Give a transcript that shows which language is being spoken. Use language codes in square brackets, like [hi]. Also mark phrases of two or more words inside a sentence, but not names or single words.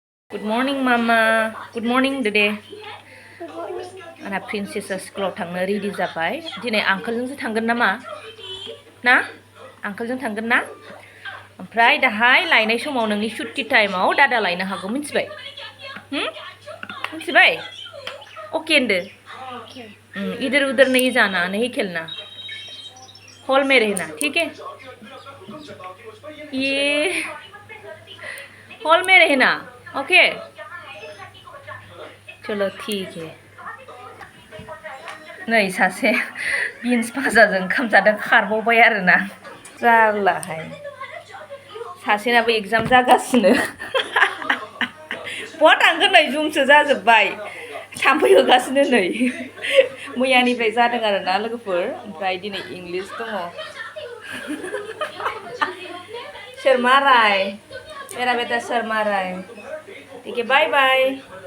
[en] Good morning, Mama. Good morning, Dede. [brx] आंना प्रिन्सेसा स्कुलाव थांनो रेडि जाबाय दिनै आंकोलजोंसो थांगोन नामा ना आंकोलजों थांगोन ना ओमफ्राय दाहाय लायनाय समाव नोंनि सुट्टि टाइमाव दादा लायनो हागौ मिथिबाय मिथिबाय ओके होनदो [hi] इधर उधर नहीं जाना नहीं खेलना हॉल में रहना ठीक है ये हॉल में रहना ओके चलो ठीक है [brx] नै सासे बिन्स भाजाजों ओंखाम जादों खारबावबाय आरोना जारलाहाय सासेनाबो एग्जाम जागासिनो बहा थांगोन नै जुमसो जाजोब्बाय थाम्फै होगासिनो नै मैयानिफ्राय जादों आरोना लोगोफोर ओमफ्राय दिनै इंलिस दङ सोर माराय [hi] मेरा बेटा [brx] सोर माराय [hi] ठीक है [en] bye bye